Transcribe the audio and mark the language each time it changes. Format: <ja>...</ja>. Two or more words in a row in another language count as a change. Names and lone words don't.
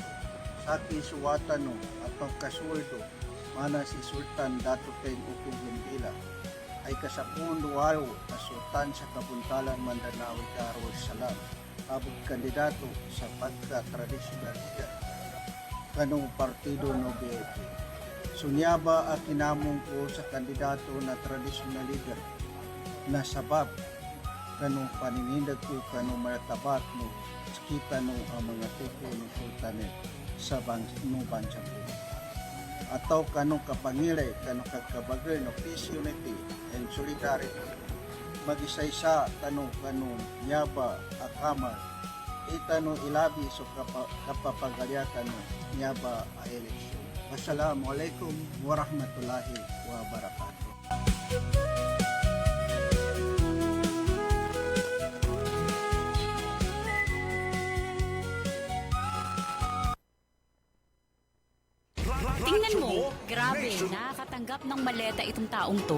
<mdh>Saki suwatano at pagkasuldo, mana si Sultan Dato Teng Upo Gumbila ay kasapun duwalo na Sultan sa Kabuntalan Mindanao Darul Salam, abot kandidato sa pagka-tradisyonal leader kanong partido no BFP. Sunyaba at kinamong ko sa kandidato na</mdh> <en>traditional leader</en> <mdh>na sabab kanong paninindag ko kanong malatabat no kita no ang mga tuko ng sultanet sa bansa ko. Ataw kanong kapangilay kanong kagkabagay no</mdh> <en>peace, unity and solidarity.</en> <mdh>Mag-isa-isa tanong kanong nyaba akamal itanong ilabi so kapapagalyatan no nyaba a eleksyon.</mdh> <ar>السلام عليكم ورحمة الله وبركاته.</ar> <tl>Tingnan mo, grabe, nakakatanggap ng maleta itong taong to.</tl>